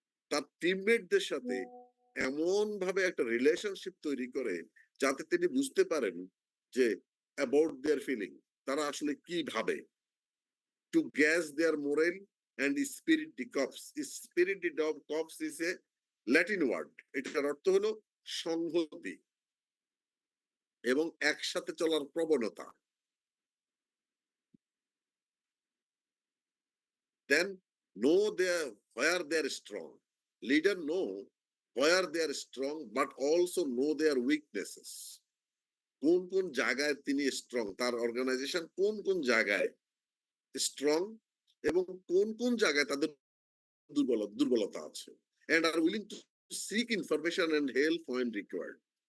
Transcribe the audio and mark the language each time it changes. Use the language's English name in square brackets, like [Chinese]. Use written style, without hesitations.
[Bangla] তার টিমমেটদের সাথে এমন ভাবে একটা রিলেশনশিপ তৈরি করে যাতে তিনি বুঝতে পারেন যে [English] about their feeling, [Bangla] তারা আসলে কি ভাবে। [English] To gauge their morale and spirit de corps. Spirit de corps is a Latin word, [Bangla] এটার অর্থ হলো সংহতি এবং একসাথে চলার প্রবণতা। [English] Then know their where they are strong. Leader know where they are strong, but also know their weaknesses. [Bangla] কোন কোন জায়গায় তিনি স্ট্রং, তার অর্গানাইজেশন কোন কোন জায়গায় স্ট্রং এবং কোন কোন জায়গায় তাদের দুর্বলতা আছে, [English] and are willing to seek information and help when required.